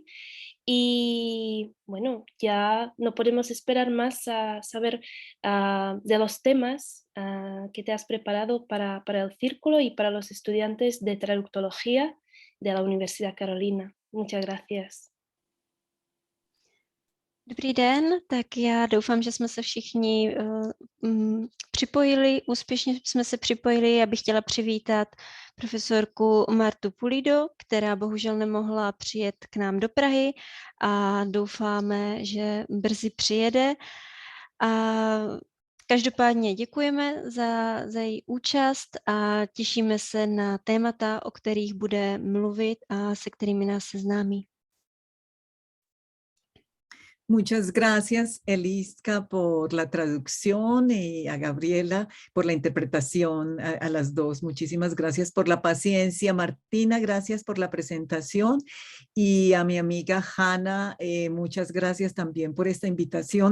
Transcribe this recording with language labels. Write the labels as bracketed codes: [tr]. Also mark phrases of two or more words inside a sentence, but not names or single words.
[es] Y bueno, ya no podemos esperar más a saber de los temas que te has preparado para el círculo y para los estudiantes de traductología de la Universidad Carolina. Muchas gracias. [cs] Dobrý den, tak já doufám, že jsme se všichni připojili, úspěšně jsme se připojili. Já bych chtěla přivítat profesorku Martu Pulido, která bohužel nemohla přijet k nám do Prahy a doufáme, že brzy přijede. A každopádně děkujeme za její účast a těšíme se na témata, o kterých bude mluvit a se kterými nás seznámí. [es] Muchas gracias, Eliska, por la traducción y a Gabriela por la interpretación, a las dos. Muchísimas gracias por la paciencia. Martina, gracias por la presentación. Y a mi amiga Hanna, muchas gracias también por esta invitación.